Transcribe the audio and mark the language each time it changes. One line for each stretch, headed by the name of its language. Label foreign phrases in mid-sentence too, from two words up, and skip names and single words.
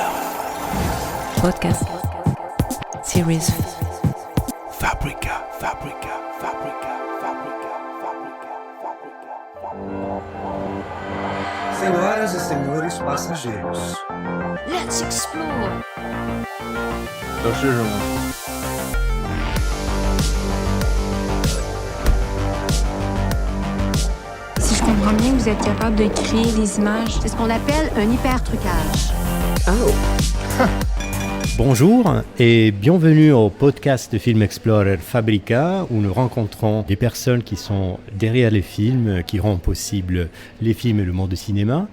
English: Podcast. Series. Fabrica.
Portuguese: Senhoras e senhores passageiros,
English: Let's explore.
Chinese: 都是什么？
French: Si je comprends bien, vous êtes capable de créer des images. C'est ce qu'on appelle un hyper-trucage. Bonjour et bienvenue au podcast de Film Explorer Fabrica où nous rencontrons des personnes qui sont derrière les films, qui rendent possible les films et le monde du cinéma.